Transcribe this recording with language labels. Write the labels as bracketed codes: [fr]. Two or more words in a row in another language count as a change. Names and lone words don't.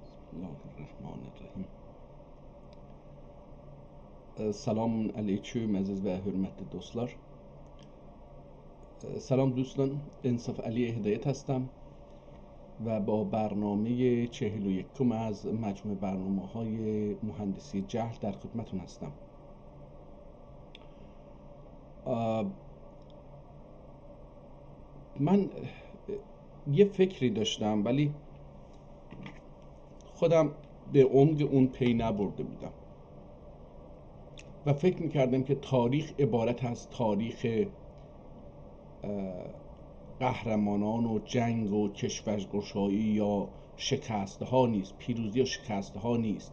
[ar] الله الرحمن الرحیم. [az] Salam aleyküm əziz və hörmətli dostlar. [fa] سلام دوستان، انصاف علی هدایت هستم و با برنامه 41 از مجموع برنامه‌های مهندسی جهل در خدمتتون هستم. من یه فکری داشتم ولی خودم به عمق اون پی نبرده بودم و فکر میکردم که تاریخ عبارت از تاریخ قهرمانان و جنگ و کشورگشایی یا شکست‌ها نیست، پیروزی و شکست‌ها نیست.